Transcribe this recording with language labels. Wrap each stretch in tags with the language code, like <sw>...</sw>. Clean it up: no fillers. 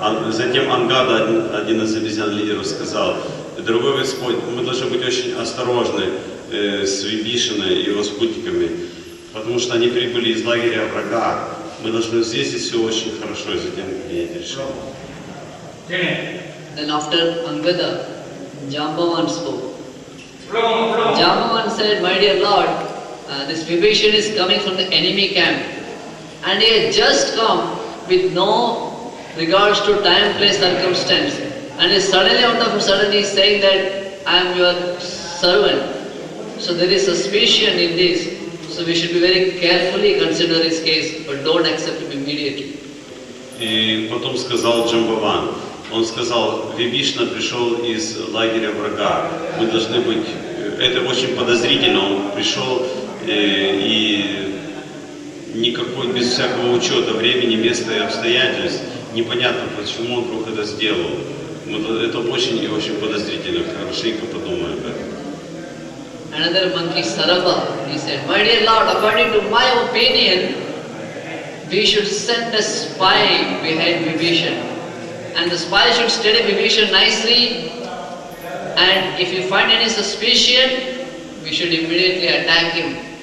<ru>Затем Ангада, один из обезьян-лидеров, сказал: «Дорогой Господь, мы должны быть очень осторожны с Вибишиной и его спутниками, потому что они прибыли из лагеря врага. Мы должны взвесить все очень хорошо, и затем принять решение».</ru> <en>Then after Angada, Jambavan spoke. Jambavan said, "My dear Lord, this Vibhishan is coming from the enemy camp, and he has just come with no regards to time, place, circumstance, and is suddenly out of a sudden he is saying that I am your servant. So there is suspicion in this. So we should be very carefully consider his case, but don't accept him immediately."</en> <ru>И потом сказал Джамбаван, он сказал: «Вибишна пришел из лагеря врага. Мы должны быть, это очень подозрительно, он пришел и никакой, без всякого учета времени, места и обстоятельств. Непонятно, почему он вдруг это сделал. Это очень и очень подозрительно. Хорошенько подумаем об этом».</ru> <en>Another monkey, Sarabha, he said, "My dear Lord, according to my opinion, we should send a spy behind Vibhishan. And the spy should study Vibhishan nicely, and if you find any suspicion, we should immediately attack him.</en>